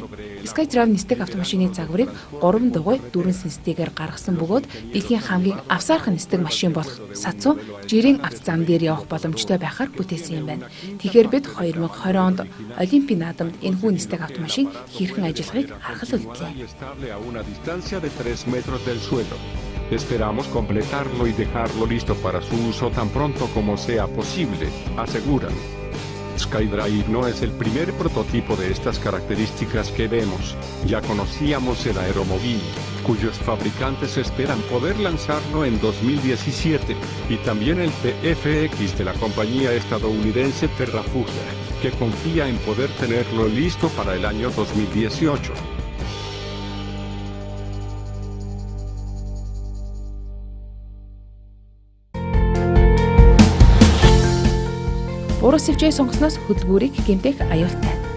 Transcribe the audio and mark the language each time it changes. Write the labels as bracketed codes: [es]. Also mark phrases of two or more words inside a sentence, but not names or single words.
[mn] SkyDrive нисдэг автомашины загварыг 3 дугуй 4 сэнстэйгээр гаргасан бөгөөд дэлхийн хамгийн авсаархан нисдэг машин Сацуу жирийн авто зам дээр явах боломжтой байхаар бүтээсэн юм байна. Тэгэхээр бид 2020 онд Олимпийн наадамд энэхүү нисдэг автомашин хэрхэн ажиллахыг харахад үлдлээ. [es] Esperamos completarlo y dejarlo listo para su uso tan pronto como sea posible, aseguran. SkyDrive no es el primer prototipo de estas características que vemos. Ya conocíamos el Aeromobile, cuyos fabricantes esperan poder lanzarlo en 2017, y también el PFX de la compañía estadounidense Terrafugia, que confía en poder tenerlo listo para el año 2018. [mn] Буруу сэвжээ сонгосноос хөдөлгүүрийг гэмтэх аюултай.